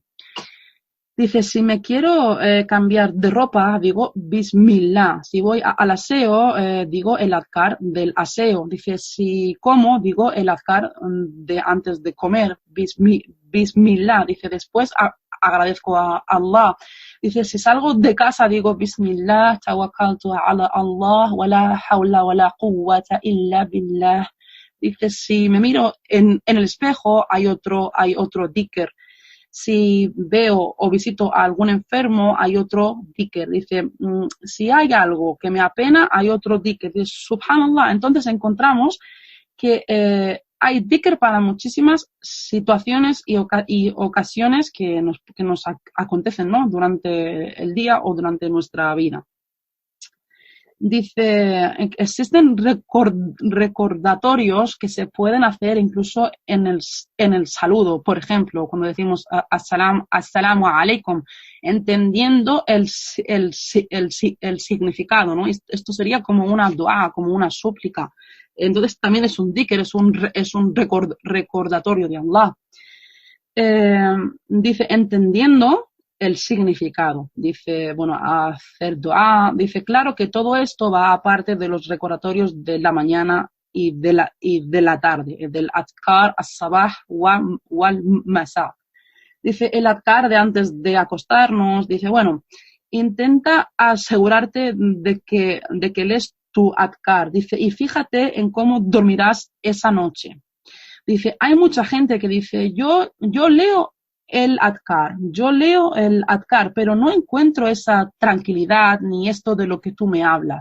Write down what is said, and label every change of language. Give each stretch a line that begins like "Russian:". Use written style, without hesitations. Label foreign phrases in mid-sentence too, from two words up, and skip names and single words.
Spanish: Dice, si me quiero cambiar de ropa, digo Bismillah. Si voy al aseo, digo el adhkar del aseo. Dice, si como, digo el adhkar de antes de comer, Bismillah. Dice, después agradezco a Allah. Dice, si salgo de casa, digo
Arabic: بسم الله توكلت على الله ولا حول ولا قوة إلا بالله.
Spanish: Dice, si me miro en el espejo, hay otro dhikr. Si veo o visito a algún enfermo, hay otro dhikr. Dice, si hay algo que me apena, hay otro dhikr. Dice, subhanallah. Entonces encontramos que hay dhikr para muchísimas situaciones y ocasiones que nos acontecen, ¿no?, durante el día o durante nuestra vida. Dice, existen recordatorios que se pueden hacer incluso en el saludo. Por ejemplo, cuando decimos
Arabic: السلام عليكم,
Spanish: entendiendo el significado, ¿no? Esto sería como una dua, como una súplica. Entonces también es un dhikr, es un recordatorio de Allah. Dice, entendiendo el significado. Dice, bueno, hacer dua. Dice, claro que todo esto va aparte de los recordatorios de la mañana y de la tarde, del
Arabic: أذكار الصباح والمساء.
Spanish: Dice, el adhkar de antes de acostarnos. Dice, bueno, intenta asegurarte de que lees tu adhkar. Dice, y fíjate en cómo dormirás esa noche. Dice, hay mucha gente que dice, yo leo el adhkar, pero no encuentro esa tranquilidad ni esto de lo que tú me hablas.